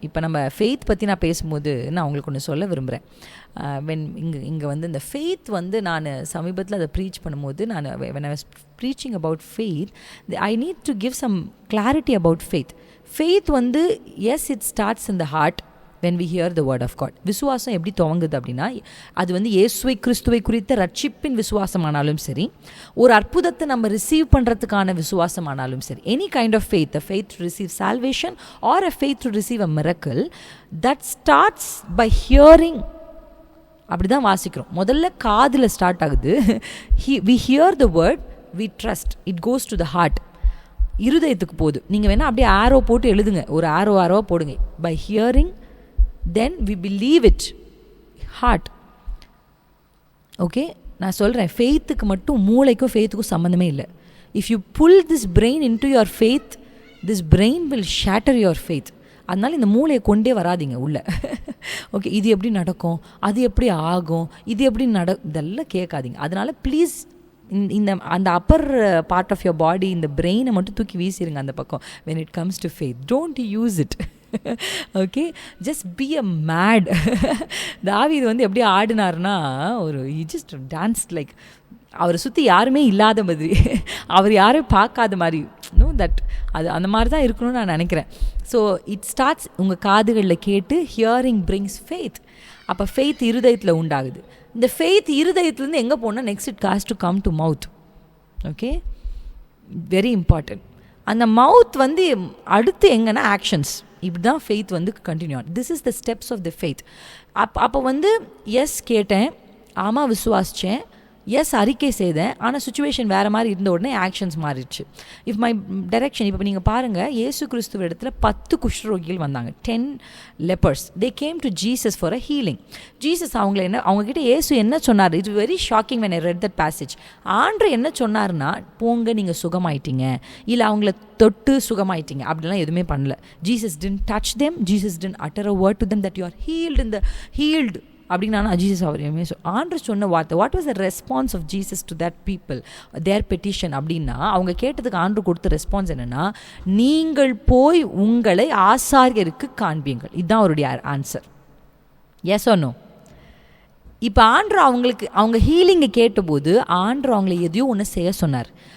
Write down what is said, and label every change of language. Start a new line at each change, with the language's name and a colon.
Tamil: இப்போ நம்ம ஃபெய்த் பற்றி நான் பேசும்போது நான் உங்களுக்கு ஒன்று சொல்ல விரும்புகிறேன். இங்கே வந்து இந்த ஃபெய்த் வந்து நான் சமீபத்தில் அதை ப்ரீச் பண்ணும்போது, நான்
English: when I was preaching about faith, I need to give some clarity about faith. Faith வந்து yes, it starts in the heart when we hear the word of God.
Tamil: விசுவாசம் எப்படி துவங்குது அப்படின்னா, அது வந்து இயேசுவை கிறிஸ்துவை குறித்த ரட்சிப்பின் விசுவாசமானாலும் சரி, ஒரு அற்புதத்தை நம்ம ரிசீவ் பண்ணுறதுக்கான விசுவாசமானாலும் சரி,
English: Any kind of faith, a faith to receive salvation or a faith to receive a miracle, that starts by hearing.
Tamil: அப்படி தான் வாசிக்கிறோம். முதல்ல காதில் ஸ்டார்ட் ஆகுது.
English: we hear the word, we trust, it goes to the heart.
Tamil: இருதயத்துக்கு போகுது. நீங்கள் வேணால் அப்படியே ஆரோ போட்டு எழுதுங்க, ஒரு ஆரோ போடுங்க.
English: by hearing, then we believe it, heart.
Tamil: Okay, நான் சொல்கிறேன், ஃபெய்த்துக்கு மட்டும் மூளைக்கும் ஃபெய்த்துக்கும் சம்மந்தமே இல்லை.
English: If you pull this brain into your faith, this brain will shatter your faith.
Tamil: அதனால் இந்த மூளையை கொண்டே வராதிங்க உள்ள. ஓகே, இது எப்படி நடக்கும், அது எப்படி ஆகும், இது எப்படி இதெல்லாம் கேட்காதீங்க. அதனால் ப்ளீஸ் அந்த
English: upper part of your body,
Tamil: இந்த பிரெயினை மட்டும் தூக்கி வீசிடுங்க அந்த பக்கம்.
English: when it comes to faith, don't use it. Okay, just be a mad.
Tamil: தாவீது வந்து எப்படி ஆடினார்னா, ஒரு ஜஸ்ட் டான்ஸ் லைக் அவரை சுற்றி யாருமே இல்லாத மாதிரி, அவர் யாரும் பார்க்காத மாதிரி. நோ தட், அது அந்த மாதிரி தான் இருக்கணும்னு நான் நினைக்கிறேன்.
English: so it starts
Tamil: உங்கள் காதுகளில் கேட்டு,
English: Hearing brings faith.
Tamil: அப்போ ஃபெய்த் இருதயத்தில் உண்டாகுது. இந்த ஃபெய்த் இருதயத்துலேருந்து எங்கே போனால்
English: Next it goes to come to mouth. Okay, very important.
Tamil: அந்த மவுத் வந்து அடுத்து எங்கன்னா ஆக்ஷன்ஸ். இப்படி தான் ஃபெய்த் வந்து continue on.
English: This is the steps of the faith.
Tamil: அப்போ வந்து எஸ் கேட்டேன், ஆமாம் விசுவாசித்தேன், எஸ் அறிக்கை செய்தேன், ஆனால் சுச்சுவேஷன் வேறு மாதிரி இருந்த உடனே ஆக்ஷன்ஸ் மாறிடுச்சு.
English: If my direction.
Tamil: இப்போ நீங்கள் பாருங்கள், இயேசு கிறிஸ்துவ இடத்துல 10 குஷ்டரோகிகள் வந்தாங்க, 10 lepers.
English: they came to Jesus for a healing.
Tamil: Jesus அவங்கக்கிட்ட இயேசு என்ன சொன்னார்?
English: It's very shocking when I read that passage.
Tamil: ஆண்டவர் என்ன சொன்னார்னா, போங்க நீங்கள் சுகமாயிட்டீங்க, இல்லை அவங்கள தொட்டு சுகமாயிட்டீங்க, அப்படிலாம் எதுவுமே பண்ணல.
English: Jesus didn't touch them, Jesus didn't utter a word to them that you are healed in the healed
Tamil: அப்படின்னா ஜீசஸ் அவர் ஆண்டவர் சொன்ன வார்த்தை.
English: What was the response of Jesus to that people, their petition?
Tamil: அப்படின்னா அவங்க கேட்டதுக்கு ஆண்டவர் கொடுத்த ரெஸ்பான்ஸ் என்னென்னா, நீங்கள் போய் உங்களை ஆசாரியருக்கு காண்பீங்கள். இதுதான் அவருடைய ஆன்சர்.
English: Yes or no?
Tamil: இப்போ ஆண்டவர் அவங்க ஹீலிங்கை கேட்டபோது ஆண்டவர் அவங்களை எதையோ ஒன்று செய்ய சொன்னார்.